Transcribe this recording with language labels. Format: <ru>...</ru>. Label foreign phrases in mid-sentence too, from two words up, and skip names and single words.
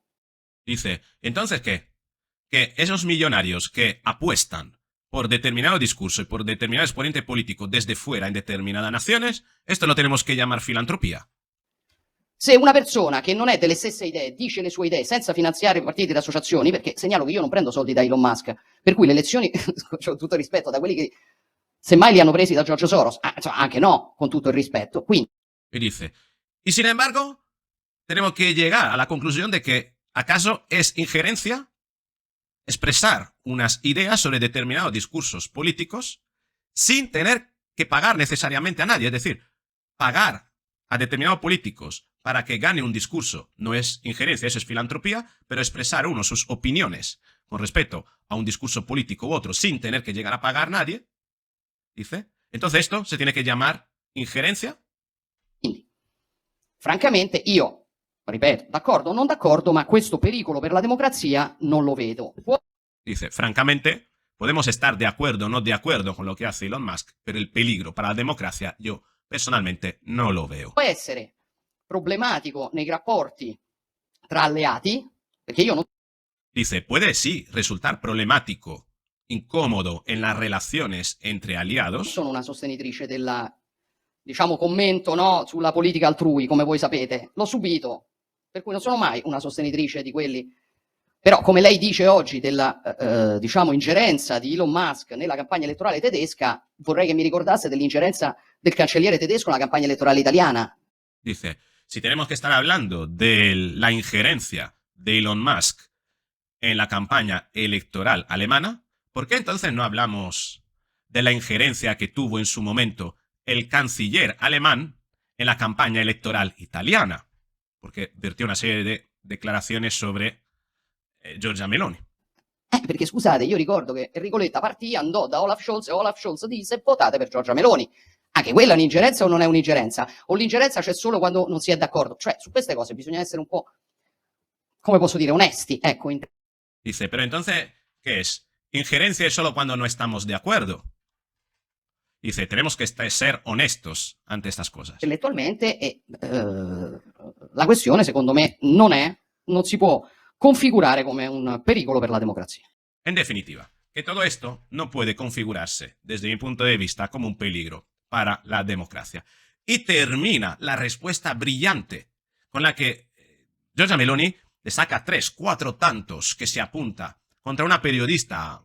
<es>Dice, entonces, ¿qué? Que esos millonarios que apuestan por determinado discurso y por determinado exponente político desde fuera en determinadas naciones, esto lo tenemos que llamar filantropía.</es> <it>Se una persona che non è delle stesse idee dice le sue idee senza finanziare partiti ed associazioni, perché segnalo che io non prendo soldi da Elon Musk, per cui le elezioni, ho tutto il rispetto da quelli che semmai li hanno presi da George Soros, insomma, anche no, con tutto il rispetto. Quindi.</it> <es>Y dice, y sin embargo, tenemos que llegar a la conclusión de que ¿acaso es injerencia expresar unas ideas sobre determinados discursos políticos sin tener que pagar necesariamente a nadie? Es decir, pagar a determinados políticos para que gane un discurso no es injerencia, eso es filantropía, pero expresar uno sus opiniones con respecto a un discurso político u otro sin tener que llegar a pagar a nadie, dice, entonces esto se tiene que llamar injerencia.</es> <it>Quindi, francamente, io, ripeto, d'accordo o non d'accordo, ma questo pericolo per la democrazia non lo vedo.</it> <es>Dice, francamente, podemos estar de acuerdo o no de acuerdo con lo que hace Elon Musk, pero el peligro para la democracia yo personalmente no lo veo.</es> <it>Può essere problematico nei rapporti tra alleati, perché io non.</it> <es>Dice, puede sí resultar problemático, incómodo en las relaciones entre aliados.</es> <it>Sono una sostenitrice della, diciamo, commento, no, sulla politica altrui, come voi sapete. L'ho subito, per cui non sono mai una sostenitrice di quelli. Però, come lei dice oggi, della, diciamo, ingerenza di Elon Musk nella campagna elettorale tedesca, vorrei che mi ricordasse dell'ingerenza del cancelliere tedesco nella campagna elettorale italiana.</it> <es>Dice, si tenemos que estar hablando de la injerencia de Elon Musk en la campaña electoral alemana, ¿por qué entonces no hablamos de la injerencia que tuvo en su momento el canciller alemán en la</es> <it>campagna elettoral italiana?</it> <es>Porque vertió una serie de declaraciones sobre Giorgia Meloni.</es> <it>Perché scusate, io ricordo che Enrico Letta partì, andò da Olaf Scholz e Olaf Scholz disse votate per Giorgia Meloni. Anche quella è un'ingerenza o non è un'ingerenza? O l'ingerenza c'è solo quando non si è d'accordo? Cioè, su queste cose bisogna essere un po', come posso dire, onesti. Ecco.</it> <es>Dice, pero entonces, ¿qué es? Injerencia es solo cuando no estamos de acuerdo. Dice, tenemos que ser honestos ante estas cosas.</es> <it>Intellettualmente, la questione, secondo me, non si può configurare come un pericolo per la democrazia.</it> <es>En definitiva, que todo esto no puede configurarse, desde mi punto de vista, como un peligro para la democracia. Y termina la respuesta brillante con la que Giorgia Meloni le saca 3, 4 tantos que se apunta contra una periodista</es>